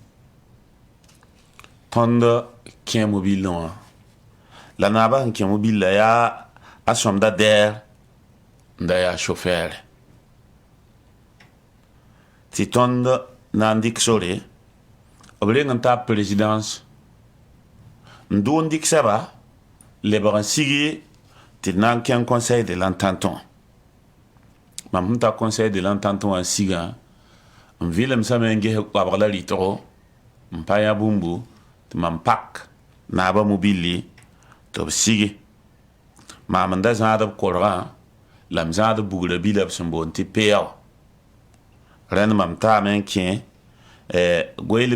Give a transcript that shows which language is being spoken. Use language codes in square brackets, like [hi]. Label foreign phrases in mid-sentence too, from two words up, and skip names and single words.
[mos] tõnd kẽ mobil wã la naabã sẽn kẽ mobil la yaa a sõmda dɛɛr n da yaa chauffɛɛre tɩ tõnd na n dɩk sore b reng n taa présidence n dʋʋn dɩk sɛba lebg n sigi tɩ d na n kẽng [fr] conseil de l'entente [mos] wã mam sẽn tar [fr] conseil de l'entente [mos] wã n sigã n vɩlemsame n ges koabg la rɩtgo n pa yã bũmbu tɩ mam pak naaba mobili tɩ b sigi maam n da zãad b korgã la m zãad bugrã bila b sẽn boond tɩ pea wã rẽnd mam taame n kẽ goeele